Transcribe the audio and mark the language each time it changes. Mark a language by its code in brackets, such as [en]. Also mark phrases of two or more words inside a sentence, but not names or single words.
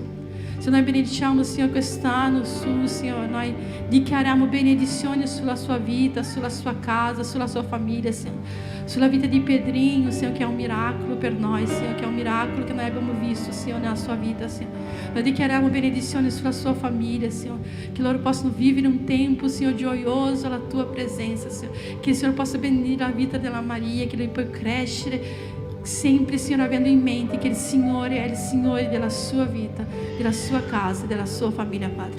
[it] Signore, noi benediciamo, Signore, quest'anno su, Signore, noi dichiariamo benedizioni sulla sua vita, sulla sua casa, sulla sua famiglia, Signore. Sulla vita di Pedrinho, Signore, che è un miracolo per noi, Signore, che è un miracolo che noi abbiamo visto, Signore, nella sua vita, Signore. Noi dichiariamo benedizioni sulla sua famiglia, Signore, che loro possano vivere un tempo, Signore, gioioso alla tua presenza, Signore. [pt] Que o Senhor [it] possa benedire [pt] a vida [it] della Maria, [pt] que ele [it] possa crescere sempre, Signore, avendo in mente che il Signore è il Signore della sua vita, della sua casa, della sua famiglia, Padre.